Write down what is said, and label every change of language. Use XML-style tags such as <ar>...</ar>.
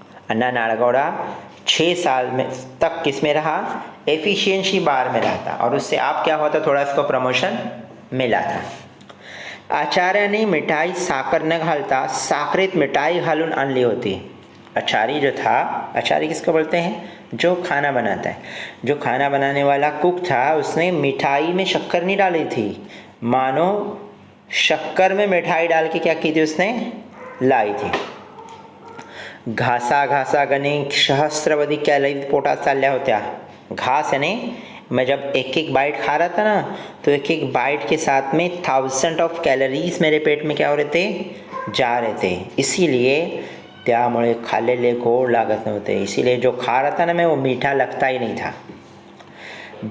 <hi>अन्ना नाडगौड़ा 6 साल में तक किस में रहा, एफिशिएंसी बार में रहा था, और उससे आप क्या हुआ था, थोड़ा इसको प्रमोशन मिला था।</hi> <mr>आचार्याने मिठाई साखर न घालता साखरेत मिठाई घालून आणली होती।</mr> <hi>आचारी जो था, आचारी किसको बोलते हैं, जो खाना बनाता है, जो खाना बनाने वाला कुक था, उसने मिठाई में शक्कर नहीं डाली थी, मानो शक्कर में मिठाई डाल के क्या की थी, उसने लाई थी।</hi> <mr>घासा गणे सहस्त्रवधी कॅलरी पोटात चालल्या होत्या।</mr> <hi>घास यानी मैं जब एक बाइट खा रहा था ना, तो एक बाइट के साथ में 1000 ऑफ कैलोरीज मेरे पेट में क्या हो रहे थे, जा रहे थे। इसीलिए</hi> <mr>त्यामुळे खाल्लेले गोड लागत नव्हते,</mr> <hi>इसीलिए जो खा रहा था ना मैं, वो मीठा लगता ही नहीं था।</hi>